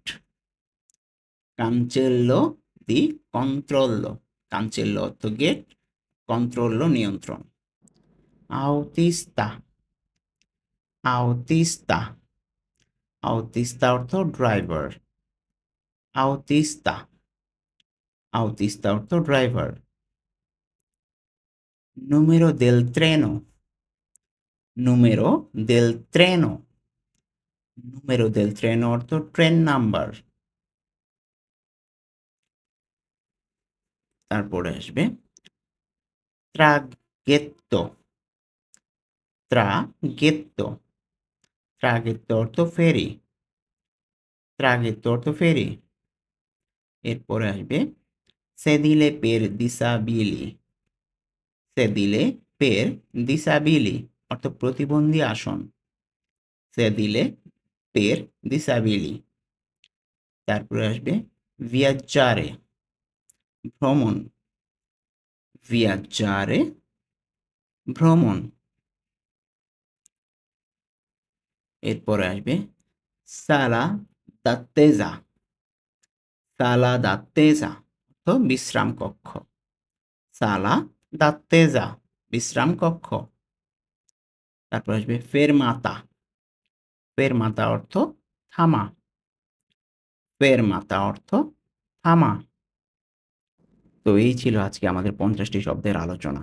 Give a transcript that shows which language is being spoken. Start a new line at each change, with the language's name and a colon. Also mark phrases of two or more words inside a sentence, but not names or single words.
Italian: cancello di controllo,
Bangla: কাঞ্চেল্লো অর্থ গেট, কন্ট্রোল্লো নিয়ন্ত্রণ।
Italian: autista. autista.
Bangla: আউতিস্তা অর্থ ড্রাইভার। আউতিস্তা। আউতিস্তা অর্থ ড্রাইভার।
Italian: número del treno। número del treno। número del treno
Bangla: অর্থ ট্রেন নাম্বার। তারপরে আসবে traghetto।
Italian: traghetto। traghetto
Bangla: অর্থ ফেরি। traghetto অর্থ ফেরি। এরপরে আসবে
Italian: sedile per disabili। sedile per disabili
Bangla: অর্থ প্রতিবন্ধী আসন।
Italian: sedile per disabili।
Bangla: তারপরে আসবে viaggiare, ভ্রমণ। viaggiare, ভ্রমণ। এরপরে আসবে
Italian: sala d'attesa। sala d'attesa
Bangla: অর্থ বিশ্রাম কক্ষ।
Italian: sala d'attesa
Bangla: বিশ্রাম কক্ষ। তারপর আসবে
Italian: fermata। fermata
Bangla: অর্থ থামা। fermata অর্থ থামা। তো এই ছিল আজকে আমাদের ৫০টি শব্দের আলোচনা।